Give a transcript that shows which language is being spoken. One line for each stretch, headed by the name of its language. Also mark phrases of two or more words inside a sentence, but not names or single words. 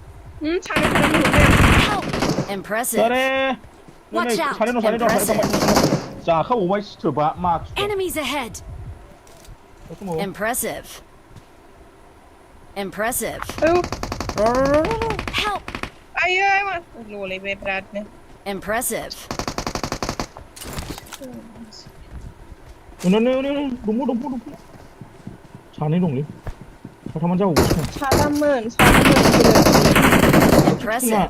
English: Impressive. Watch out. Impressive.
Bodo: जाखाबावबाय सिथोबा मार्क्स
English: Enemies ahead. Impressive. Impressive. Help.
Bodo: आयै ल'लायबाय बिरादनो
English: Impressive.
Bodo: दङ सानै दंलै साथामानो जाबावगासिनो साथाममोन
English: Impressive.